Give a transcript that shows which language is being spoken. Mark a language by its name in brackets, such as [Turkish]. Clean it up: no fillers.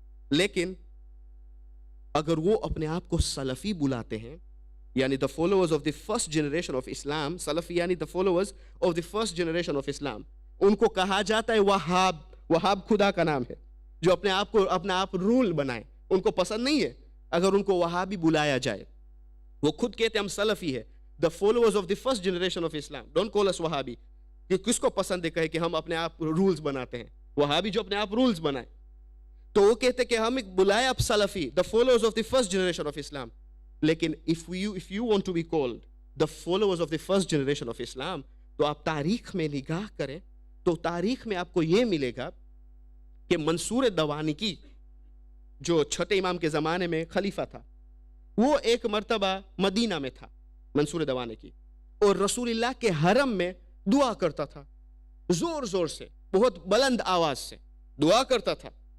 [Urdu] لیکن اگر وہ اپنے آپ کو سلفی بلاتے ہیں, یعنی [English] the followers of the first generation of Islam, [Urdu] سلفی یعنی the followers of the first generation of Islam, ان کو کہا جاتا ہے وہاب. وہاب خدا کا نام ہے جو اپنے آپ کو اپنا آپ رول بنائے. ان کو پسند نہیں ہے اگر ان کو وہابی بلایا جائے. وہ خود کہتے ہیں ہم سلفی ہے, [English] the followers of the first generation of Islam, don't call us [Urdu] وہابی. کہ کس کو پسند ہے کہے کہ ہم اپنے آپ رولز بناتے ہیں, وہابی جو اپنے آپ رولز بنائے. تو وہ کہتے کہ ہم بلائے اب سلفی, [English] the followers of the first generation of Islam. [Urdu] لیکن [English] if you want to be called the followers of the first generation of Islam, [Urdu] تو آپ تاریخ میں نگاہ کریں تو تاریخ میں آپ کو یہ ملے گا کہ منصور دوانکی جو چھٹے امام کے زمانے میں خلیفہ تھا, وہ ایک مرتبہ مدینہ میں تھا منصور دوانکی, اور رسول اللہ کے حرم میں دعا کرتا تھا, زور زور سے, بہت بلند آواز سے دعا کرتا تھا.